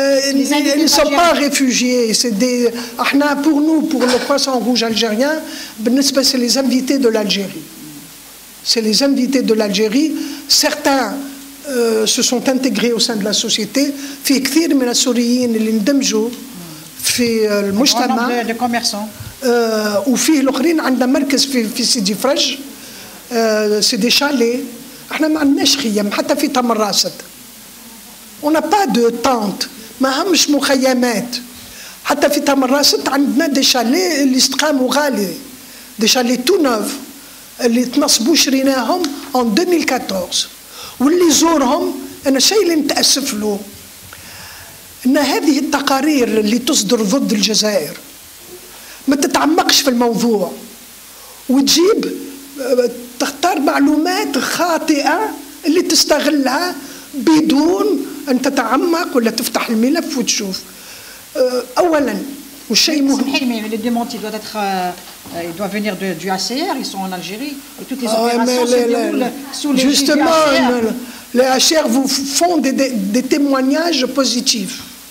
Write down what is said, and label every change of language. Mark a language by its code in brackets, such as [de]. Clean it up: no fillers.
[fr] Ils ne sont pas réfugiés, c'est des [ar] احنا [fr] pour nous pour le Croissant Rouge algérien [ar] بالنسبة [fr] c'est les invités de l'Algérie. C'est les invités de l'Algérie. Certains se sont intégrés au sein de la société. [ar] في كثير من السوريين اللي اندمجوا في المجتمع. [fr] De commerçants. [ar] وفيه الاخرين عندنا مركز في سيدي فرج سي دي شالي. احنا ما عندناش خيام حتى في تمراست. [fr] On n'a pas de tente، [ar] ما همش مخيمات. حتى في تمراست عندنا دي شالي اللي استقاموا غالي، دي شالي تو نوف اللي تنصبوا شريناهم [fr] en 2014 [ar] واللي زورهم. انا الشيء اللي نتاسف له ان هذه التقارير اللي تصدر ضد الجزائر ما تتعمقش في الموضوع وتجيب تختار معلومات خاطئة اللي تستغلها بدون أن تتعمق ولا تفتح الملف وتشوف. أولا والشيء مهم. [fr] Les démentis doivent être, ils doivent venir du ACR, ils sont en Algérie et toutes les opérations se déroulent sous les justement, les ACR vous font des témoignages positifs.